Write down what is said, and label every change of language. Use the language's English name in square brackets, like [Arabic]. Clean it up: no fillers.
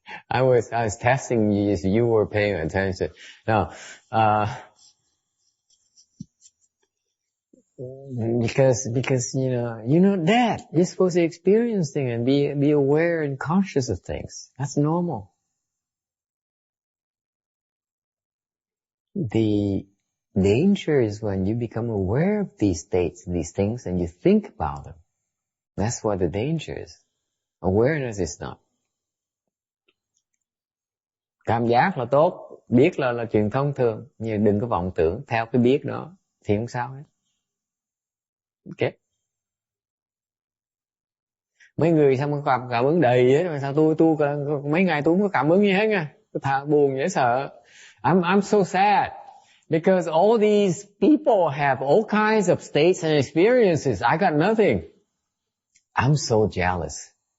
[English] I was testing you if you were paying attention. No, because that you're supposed to experience things and be aware and conscious of things. That's normal. The danger is when you become aware of these states, these things, and you think about them. That's what the danger is. Awareness is not. [Vietnamese] Cảm giác là tốt, biết là chuyện thông thường, nhưng đừng có vọng tưởng theo cái biết đó thì không sao hết. Ok. Mấy người sao mà cảm ứng đầy ấy, mà sao tôi mấy ngày tôi không có cảm ứng gì hết nha. Tôi buồn dễ sợ. [English] I'm so sad because all these people have all kinds of states and experiences. I got nothing. I'm so jealous.